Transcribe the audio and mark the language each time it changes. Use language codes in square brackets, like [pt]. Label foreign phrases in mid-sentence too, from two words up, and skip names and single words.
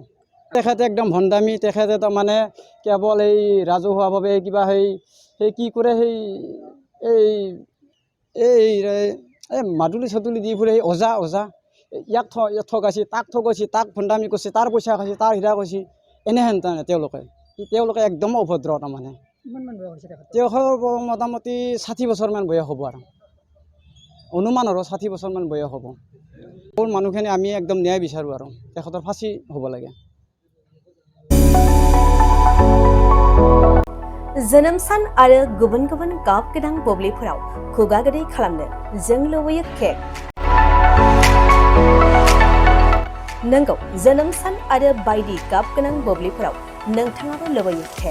[as] তেখেতে একদম ভণ্ডামি, তেখেতে তাৰমানে কেৱল এই ৰাজহুৱাভাৱে কিবা সেই কি কৰে এই মাদুলি চাদুলি দি ফুৰে, সেই ওজা ইয়াক ঠগাইছে, তাক ঠগাইছে, তাক ভণ্ডামি কৰিছে, তাৰ পইচা খাইছে, তাৰ হীৰা কৈছে, এনেহেন তাৰমানে তেওঁলোকে একদম অভদ্ৰ। তাৰমানে তেওঁৰ মোটামুটি 60 বছৰমান বয়স হ'ব, আৰু অনুমান আৰু 60 বছৰমান বয়স হ'ব। মানুহখিনি আমি একদম ন্যায় বিচাৰোঁ আৰু তেখেতৰ ফাঁচি হ'ব লাগে। [brx] जोनोम सान आरो गुबुन गुबुन गाब गोनां बुब्लिफोराव खुगा गोदै खालामनो जों लुबैयो केक। नंगौ, जोनोम सान आरो बायदि गाब गोनां बुब्लिफोराव नोंथाङाबो लुबैयो केक।